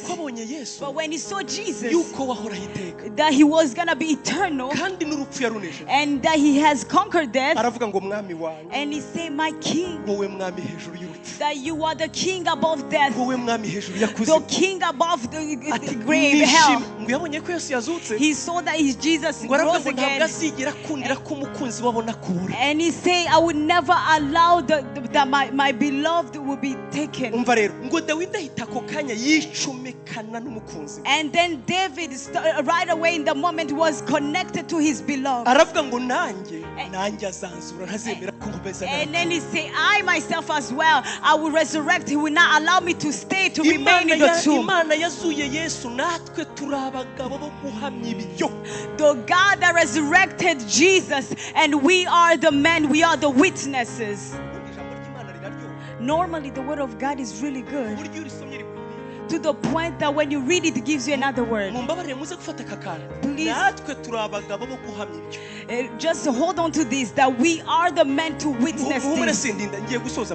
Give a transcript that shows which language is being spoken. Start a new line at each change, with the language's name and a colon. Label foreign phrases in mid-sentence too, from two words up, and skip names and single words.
English: But when he saw Jesus, that he was gonna be eternal and that he has conquered death, and he said, my king, that you are the king above death, the king above the grave, hell.
Rundi: yabonye ko Yesu yazutse.
English: He saw that Jesus rose again. And he said, I would never allow that my beloved will be taken.
Rundi: Umva rero ngo Dawidi ahita ako kanya yicomekana n'umukunzi.
English: And then David right away in the moment was connected to his beloved.
Rundi: Aravuga ngo nanjye azanzura ntazemera ko nkomeza.
English: And then he said, I myself as well, I will resurrect. He will not allow me to stay, to remain in the tomb.
Rundi: Imana yazuye Yesu natwe turabagabo bo guhamya ibyo.
English: The God that resurrected Jesus, and we are the men, we are the witnesses. Normally the word of God is really good, to the point that when you read it, it gives you another word. Please, just hold on to this, that we are the men to witness this.